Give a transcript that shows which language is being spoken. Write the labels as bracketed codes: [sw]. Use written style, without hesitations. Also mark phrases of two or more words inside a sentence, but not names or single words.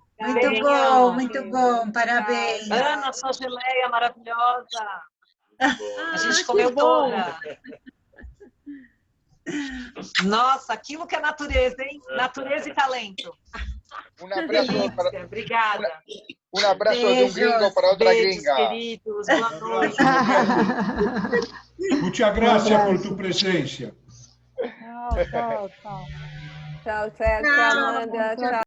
[pt] Muito bom. Parabéns. Ana, sua geleia maravilhosa. A gente comeu toda. Nossa, aquilo que é natureza, hein? Natureza e talento. Obrigada. [es] Un abrazo de un gringo para otra gringa. [pt] Queridos, boa noite. [es] Muchas gracias por tu presencia. [pt] Tchau, tchau, tchau. Tchau, Sérgio, Amanda. Tchau.